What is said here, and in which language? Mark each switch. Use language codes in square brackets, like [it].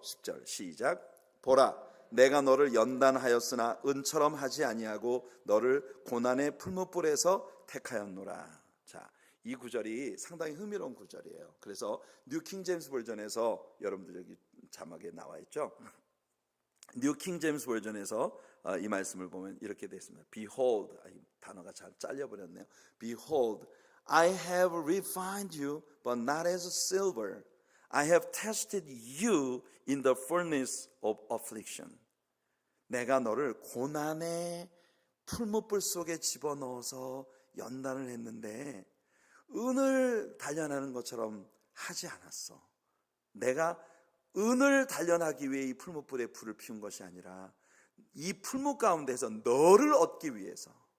[ko] 10절 시작. 보라, 내가 너를 연단하였으나 은처럼 하지 아니하고 너를 고난의 풀무불에서 택하였노라. 자, 이 구절이 상당히 흥미로운 구절이에요. 그래서 뉴 킹제임스 버전에서 여러분들 여기 자막에 나와 있죠. 뉴 킹제임스 버전에서 이 말씀을 보면 이렇게 되어 있습니다. Behold, 이 단어가 잘 잘려버렸네요. [en] Behold, I have refined you, but not as silver. I have tested you in the furnace of affliction. [ko] 내가 너를 고난의 풀무불 속에 집어넣어서 연단을 했는데 은을 단련하는 것처럼 하지 않았어. 내가 은을 단련하기 위해 이 풀무불에 불을 피운 것이 아니라 이 풀무 가운데서 너를 얻기 위해서.